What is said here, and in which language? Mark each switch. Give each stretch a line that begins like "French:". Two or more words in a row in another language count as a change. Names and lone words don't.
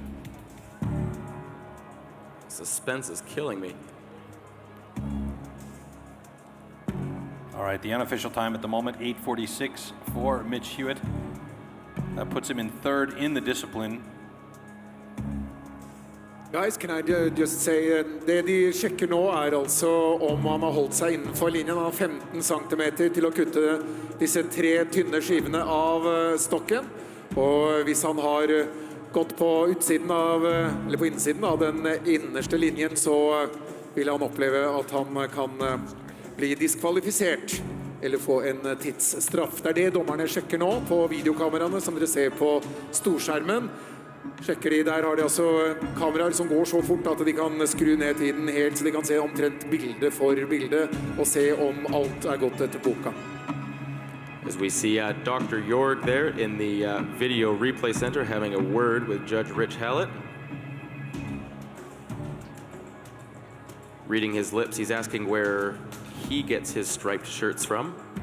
English: Suspense is killing me. All right, the unofficial time at the moment, 8:46 for Mitch Hewitt. That puts him in third in the discipline. Guys, can I just say,
Norwegian: det de sjekker nå altså om han har holdt seg innenfor linjen. Han har 15 cm til å kutte disse 3 tynne skivene av stokken. Og hvis han har gått på utsiden av, eller på innsiden av den innerste linjen, så vil han oppleve at han kan bli diskvalifisert eller få en tidsstraff. Det det dommerne sjekker nå på videokameraene som dere ser på storskjermen. Sjekker de, der har de altså kameraer som går så fort at de kan skru ned tiden helt, så de kan se omtrent bilde for bilde og se om alt gått etter boka.
English: As we see Dr. Jorg there in the video replay center having a word with Judge Rich Hallett. Reading his lips, he's asking where he gets his striped shirts from.